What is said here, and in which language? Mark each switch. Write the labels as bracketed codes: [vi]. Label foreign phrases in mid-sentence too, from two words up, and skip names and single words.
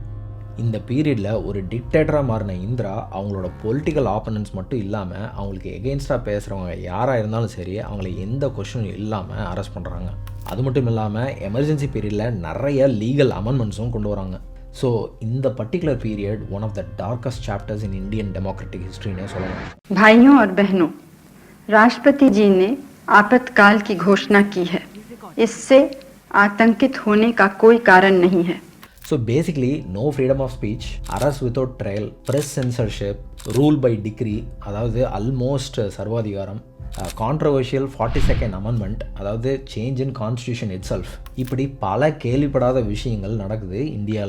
[ta] இந்த பீரியடில் ஒரு டிக்டேட்டராக மாறின இந்திரா அவங்களோட [en] political opponents [ta] மட்டும் இல்லாமல் அவங்களுக்கு எகெயின்ஸ்டாக பேசுகிறவங்க யாராக இருந்தாலும் சரி அவங்கள எந்த கொஷனும் இல்லாமல் அரெஸ்ட் பண்ணுறாங்க. அது மட்டும் இல்லாமல் எமர்ஜென்சி பீரியடில் நிறைய [en] legal amendments [ta] கொண்டு வராங்க. [en] ஸோ இந்த particular period one of the darkest chapters in Indian democratic history சொல்லலாம். [hi] भाइयों और बहनों, राष्ट्रपति जी ने आपातकाल की घोषणा की है. इससे आतंकित होने का कोई कारण नहीं है. [en] so basically no freedom of speech, arrest without trial, press censorship, rule by decree அதாவது ஆல்மோஸ்ட் சர்வாதிகாரம், controversial 42nd amendment அதாவது change in constitution itself, [ta] இப்படி பல கேள்விப்படாத விஷயங்கள் நடக்குது இந்தியாவில்.